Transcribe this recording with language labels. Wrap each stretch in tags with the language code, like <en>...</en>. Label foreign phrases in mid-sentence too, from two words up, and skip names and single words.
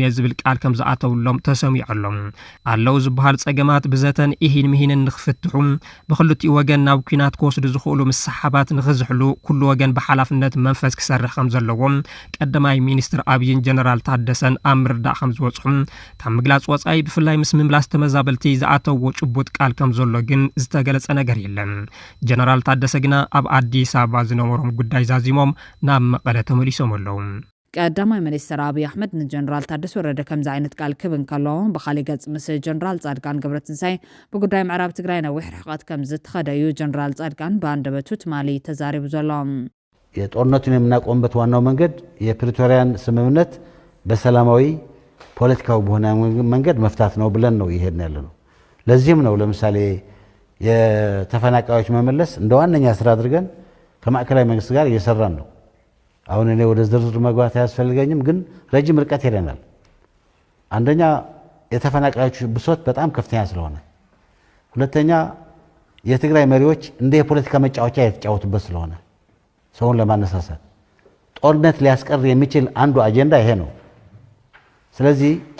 <ti>እየ ዝብል ቃል ከም ዝኣተውሎም ተሰሚዖሎም ኣለዉ ዝበሃሉ ፀገማት ብዘተን ይሂን ምሂንን ንኽፍትሑ ብክልቲኡ ወገን ናብ ኩናት ክወስዱ ዝኽእሉ መሳሓባት ንኽዝሕሉ ኩሉ ወገን ብሓላፍነት መንፈስ ክሰርሕ ከም ዘለዎም ቀዳማይ ሚኒስትር ኣብይን ጀነራል ታደሰን ኣብ ምርዳእ ከም ዝወፅሑ ካብ ምግላፅ ወፃኢ ብፍላይ ምስ ምምላስ ተመዛበልቲ ዝኣተውዎ ጭቡጥ ቃል ከም ዘሎ ግን ዝተገለጸ ነገር የለን ጀነራል ታደሰ ግና ኣብ ኣዲስ ኣበባ ዝነበሮም ጉዳይ ዛዚሞም ናብ መቐለ ተመሊሶም ኣለዉ ቀዳማይ ሚኒስትር ኣብይ ኣሕመድ ንጀነራል ታደሰ ወረደ ከምዚ ዓይነት ቃል ክብን ከለዎ ብኻሊእ ገጽ ምስ ጀነራል ጻድቃን ገብረትንሳኤ ብጉዳይ ምዕራብ ትግራይ ነዊሕ ርሕቀት ከም ዝተኸደ እዩ ጀነራል ጻድቃን በአንደበቱ ትማሊ ተዛሪቡ ዘሎ</ti> <am>የጦርነቱን የምናቆምበት ዋናው መንገድ የፕሪቶሪያን ስምምነት በሰላማዊ ፖለቲካዊ በሆነ መንገድ መፍታት ነው ብለን ነው ይሄድን ያለነው ለዚህም ነው ለምሳሌ የተፈናቃዮች መመለስ እንደ ዋነኛ ስራ አድርገን ከማዕከላዊ መንግስት ጋር እየሰራን ነው አሁን እኔ ወደ ዝርዝር መግባት አያስፈልገኝም ግን ረጅም ርቀት ሄደናል አንደኛ የተፈናቃዮች ብሶት በጣም ከፍተኛ ስለሆነ ሁለተኛ የትግራይ መሪዎች እንደ የፖለቲካ መጫወቻ የተጫወቱበት ስለሆነ ሰውን ለማነሳሳት ጦርነት ሊያስቀር የሚችል አንዱ አጀንዳ ይሄ ነው ስለዚህ</am>